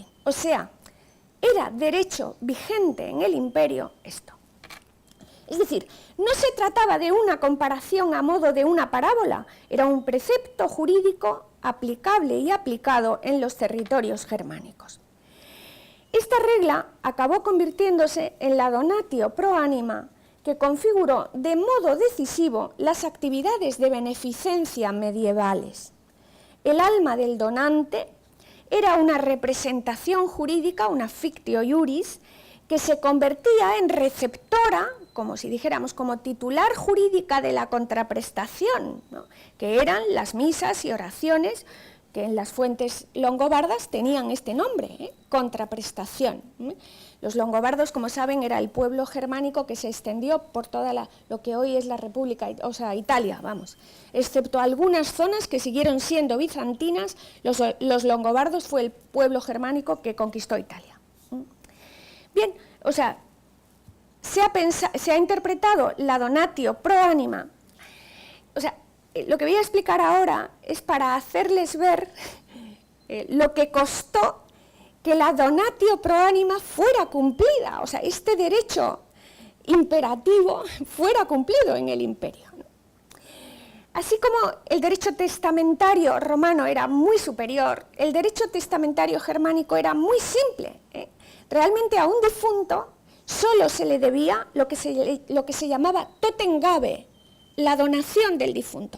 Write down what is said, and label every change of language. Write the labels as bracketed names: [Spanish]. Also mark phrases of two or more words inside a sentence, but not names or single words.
[Spanish] O sea, era derecho vigente en el imperio esto. Es decir, no se trataba de una comparación a modo de una parábola, era un precepto jurídico aplicable y aplicado en los territorios germánicos. Esta regla acabó convirtiéndose en la [Latin] donatio pro anima, [Spanish] que configuró de modo decisivo las actividades de beneficencia medievales. El alma del donante era una representación jurídica, una [Latin] fictio iuris, [Spanish] que se convertía en receptora, como si dijéramos, como titular jurídica de la contraprestación, ¿no? Que eran las misas y oraciones que en las fuentes longobardas tenían este nombre, contraprestación. Los longobardos, como saben, era el pueblo germánico que se extendió por toda lo que hoy es la República, o sea, Italia, vamos. Excepto algunas zonas que siguieron siendo bizantinas, los longobardos fue el pueblo germánico que conquistó Italia. Bien, o sea, se ha interpretado la [Latin] donatio pro anima. [Spanish] O sea, lo que voy a explicar ahora es para hacerles ver lo que costó que la [Latin] donatio pro anima [Spanish] fuera cumplida, o sea, este derecho imperativo fuera cumplido en el imperio, ¿no? Así como el derecho testamentario romano era muy superior, el derecho testamentario germánico era muy simple, ¿eh? Realmente a un difunto solo se le debía lo que se llamaba totengabe, la donación del difunto.